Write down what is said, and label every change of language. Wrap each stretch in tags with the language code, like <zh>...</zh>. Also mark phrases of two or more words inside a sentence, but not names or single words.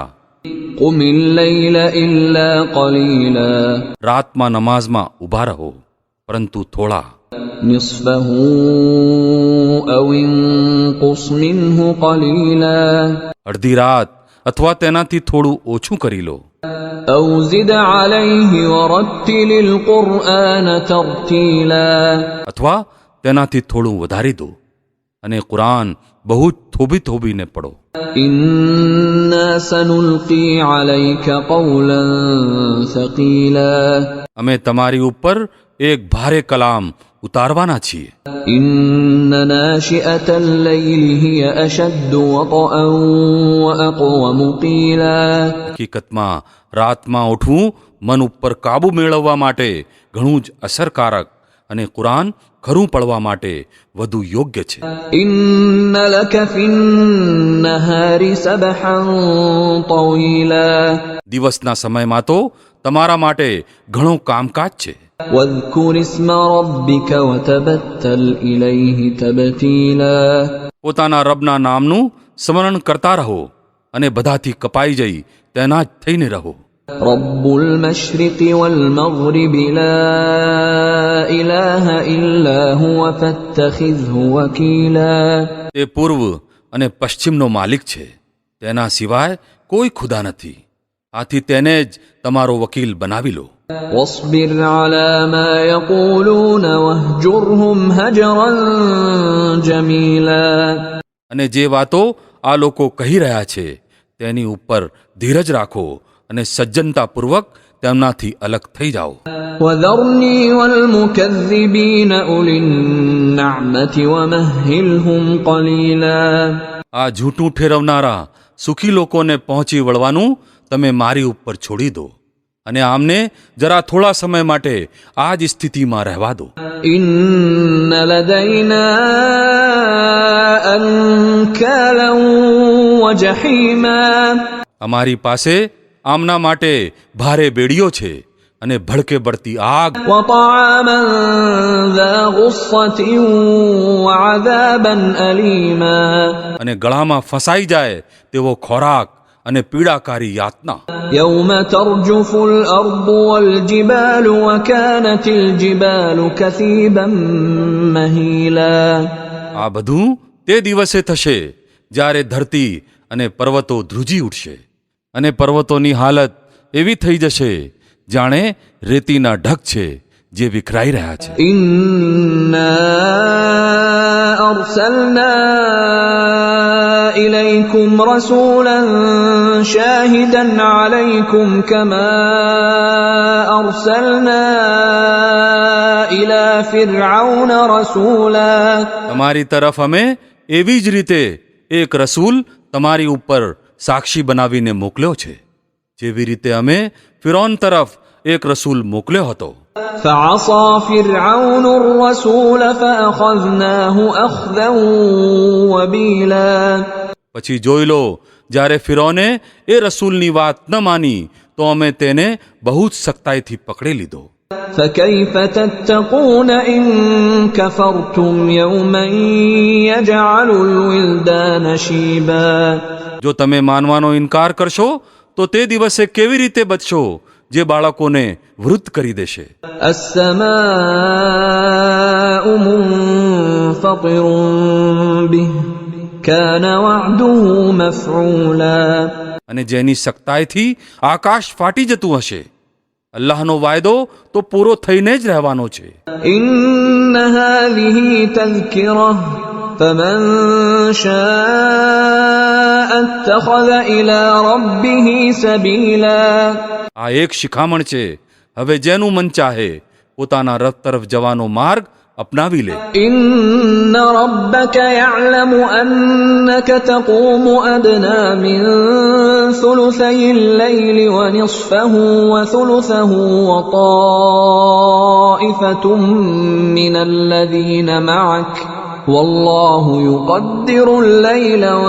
<ar>قم الليل إلا قليلا.</ar> <gu>રાતમાં નમાઝમાં ઊભા રહો, પરંતુ થોડા.</gu> <ar>نصفه أو انقص منه قليلا.</ar> <gu>અડધી રાત અથવા તેનાથી થોડું ઓછું કરી લો.</gu> <ar>أو زد عليه ورتل القرآن ترتيلا.</ar> <gu>અથવા તેનાથી થોડું વધારી દો અને કુરાન બહુ જ થોભી થોભીને પઢો.</gu> <ar>إنا سنلقي عليك قولا ثقيلا.</ar> <gu>અમે તમારી ઉપર એક ભારે કલામ ઉતારવાના છીએ.</gu> <ar>إن ناشئة الليل هي أشد وطئا وأقوم قيلا.</ar> <gu>હકીકતમાં રાતમાં ઉઠવું મન ઉપર કાબુ મેળવવા માટે ઘણું જ અસરકારક અને કુરાન ખરું પડવા માટે વધુ યોગ્ય છે.</gu> <ar>إن لك في النهار سبحا طويلا.</ar> <gu>દિવસના સમયમાં તો તમારા માટે ઘણું કામકાજ છે.</gu> <ar>واذكر اسم ربك وتبتل إليه تبتيلا.</ar> <gu>પોતાના રબના નામનું સ્મરણ કરતા રહો અને બધાથી કપાઈ જઈ તેના જ થઈને રહો.</gu> <ar>رب المشرق والمغرب لا إله إلا هو فاتخذه وكيلا.</ar> <gu>તે પૂર્વ અને પશ્ચિમનો માલિક છે, તેના સિવાય કોઈ ખુદા નથી, આથી તેને જ તમારો વકીલ બનાવી લો.</gu> <ar>واصبر على ما يقولون واهجرهم هجرا جميلا.</ar> <gu>અને જે વાતો આ લોકો કહી રહ્યા છે તેની ઉપર ધીરજ રાખો અને સજ્જનતાપૂર્વક તેમનાથી અલગ થઈ જાઓ.</gu> <ar>وذرني والمكذبين أولي النعمة ومهلهم قليلا.</ar> <gu>આ જૂઠું ઠેરવનારા સુખી લોકોને પહોંચી વળવાનું તમે મારી ઉપર છોડી દો અને આમને જરા થોડા સમય માટે આ જ સ્થિતિમાં રહેવા દો.</gu> <ar>إن لدينا أنكالا وجحيما.</ar> <gu>અમારી પાસે આમના માટે ભારે બેડીઓ છે અને ભડકે બળતી આગ.</gu> <ar>وطعاما ذا غصة وعذابا أليما.</ar> <gu>અને ગળામાં ફસાઈ જાય તેવો ખોરાક અને પીડાકારી યાતના.</gu> <ar>يوم ترجف الأرض والجبال وكانت الجبال كثيبا مهيلا.</ar> <gu>આ બધું તે દિવસે થશે જ્યારે ધરતી અને પર્વતો ધ્રુજી ઉઠશે અને પર્વતોની હાલત એવી થઈ જશે જાણે રેતીના ઢગ છે જે વિખરાઈ રહ્યા છે.</gu> <ar>إنا أرسلنا إليكم رسولا شاهدا عليكم كما أرسلنا إلى فرعون رسولا.</ar> <gu>તમારી તરફ અમે એવી જ રીતે એક રસૂલ તમારી ઉપર સાક્ષી બનાવીને મોકલ્યો છે, જેવી રીતે અમે ફિરૌન તરફ એક રસૂલ મોકલ્યો હતો.</gu> <ar>فعصى فرعون الرسول فأخذناه أخذا وبيلا.</ar> <gu>પછી જોઈ લો, જ્યારે ફિરૌને એ રસૂલની વાત ન માની તો અમે તેને બહુ જ સખ્તાઈથી પકડી લીધો.</gu> <ar>فكيف تتقون إن كفرتم يوما يجعل الولدان شيبا.</ar> <gu>જો તમે માનવાનો ઇનકાર કરશો તો તે દિવસે કેવી રીતે બચશો જે બાળકોને વૃદ્ધ કરી દેશે.</gu> <ar>السماء منفطر به كان وعده مفعولا.</ar> <gu>અને જેની સખ્તાઈથી આકાશ ફાટી જતું હશે, અલ્લાહનો વાયદો તો પૂરો થઈને જ રહેવાનો છે.</gu> <ar>إن هذه تذكرة فمن شاء اتخذ إلى ربه سبيلا.</ar> <gu>આ એક શિખામણ છે, હવે જેનું મન ચાહે પોતાના રબ તરફ જવાનો માર્ગ અપનાવી લે.</gu> <ar>إن ربك يعلم أنك تقوم أدنى من ثلثي الليل ونصفه وثلثه وطائفة من الذين معك والله يقدر الليل</ar>